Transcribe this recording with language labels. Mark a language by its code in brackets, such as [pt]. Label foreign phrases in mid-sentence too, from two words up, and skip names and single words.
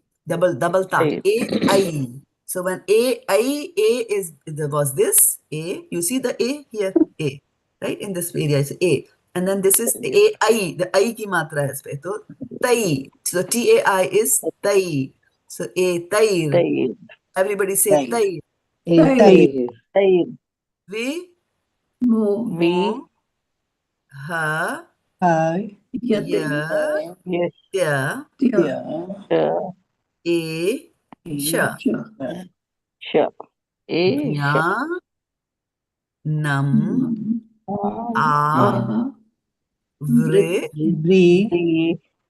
[en] Double ta. A-I. So when was this. A. You see the A here? A. Right? In this area, it's A. And then this is A-I. The I [hi] की मात्रा [en] is pe. So, tai. So T-A-I is tai. So tair. Everybody say tair. Etair. Vi. Mo. Mo. Ha. Yate. Yes. Ya. E. Sha. Sure. [sa] ज्ञानम् आवृत्य.